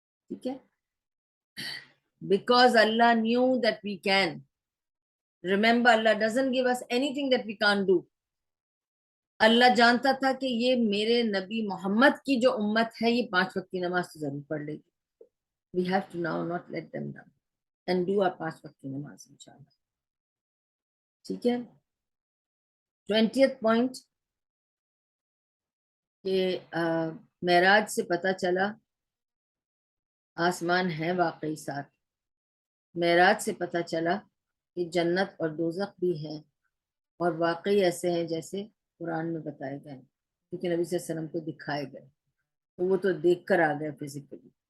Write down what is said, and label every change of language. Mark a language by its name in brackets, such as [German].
[Urdu] ٹھیک ہے، [English] because Allah knew that we can. Remember, Allah doesn't give us anything that we can't do. [Urdu] اللہ جانتا تھا کہ یہ میرے نبی محمد کی جو امت ہے یہ 5 وقت کی نماز تو ضرور پڑھ لے گی. [English] We have to now not let them down and do our 5 [Urdu] وقت کی نماز [English] انشاءاللہ. [Urdu] ٹھیک ہے، 20th point کہ معراج سے پتہ چلا آسمان ہے واقعی ساتھ. معراج سے پتہ چلا کہ جنت اور دوزخ بھی ہیں اور واقعی ایسے ہیں جیسے قرآن میں بتائے گئے، کیونکہ نبی صلی اللہ علیہ وسلم کو دکھائے گئے، تو وہ تو دیکھ کر آ گئے فزیکلی.